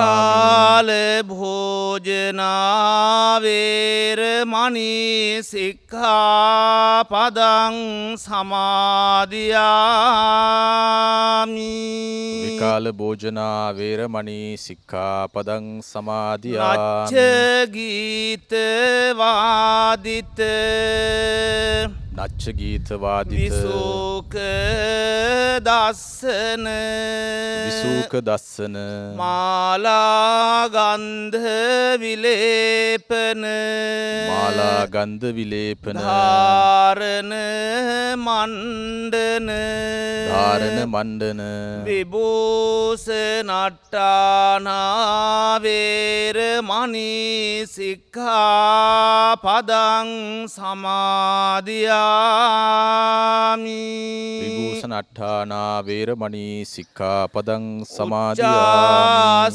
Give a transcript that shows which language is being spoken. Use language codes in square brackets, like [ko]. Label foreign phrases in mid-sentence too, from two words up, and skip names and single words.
[pi] විකාල භෝජනා වේරමණී සික්ඛාපදං සමාදියාමි විකාල භෝජනා වේරමණී සික්ඛාපදං සමාදියාමි නච්ච ගීත වාදිත නච්ච ගීත වාදිත විසූක දස්සන විසූක දස්සන මාලා ගන්ධ විලේපන මාලා ගන්ධ විලේපන ධාරණ මණ්ඩන ධාරණ මණ්ඩන විභූෂණට්ඨානා වේරමණී සික්ඛාපදං සමාදියා විභූෂණ අට්ඨානා වේරමණී සික්ඛාපදං සමාදියාමි.